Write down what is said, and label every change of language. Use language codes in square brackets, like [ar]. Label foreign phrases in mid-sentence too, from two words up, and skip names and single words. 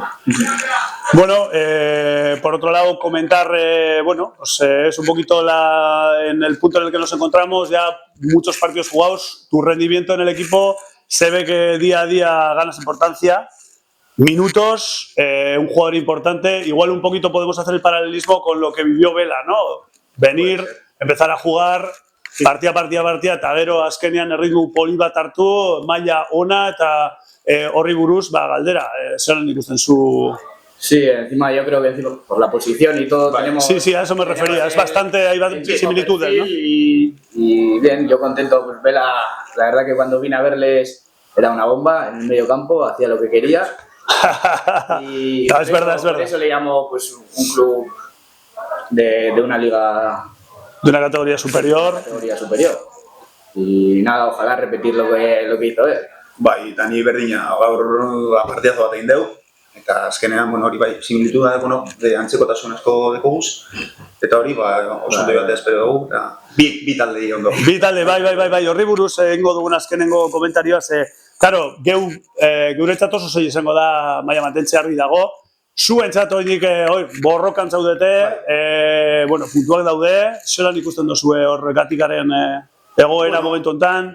[es] Bueno, por otro lado, comentar, pues es un poquito en el punto en el que nos encontramos, ya muchos partidos jugados, tu rendimiento en el equipo se ve que día a día ganas importancia, minutos, un jugador importante, igual un poquito podemos hacer el paralelismo con lo que vivió Bela, ¿no? Venir, empezar a jugar... [eu] Partida, eta gero azkenean erritmu poli bat hartu, maila ona eta horri buruz, galdera, zelan ikusten zu... [es] Sí, encima yo creo que por la posición y todo tenemos... Sí, a eso me refería, es bastante, hay similitudes, ¿no? Y bien, yo contento, pues Bela, la verdad que cuando vine a verles era una bomba en el medio campo, hacía lo que quería. Y no, es verdad. Por eso le llamo pues, un club de una liga... De una categoría superior. Y nada, ojalá repetir lo que hizo él. [eu] Eta ni berdina gaur partidazo bat egin deu, eta azkenean, hori similituda, antzekotasun asko dekoguz, eta hori, oso ondo bat espero dugu, eta bi talde ondo. Bi talde, bai, horri buruz egingo dugun azkenengo komentarioa, claro, guretzat oso zei izango da maila mantentzea argi dago, zuentzat horiek borrokan zaudete, puntuak daude, zelan ikusten duzue hor Gatikaren egoera momentu honetan?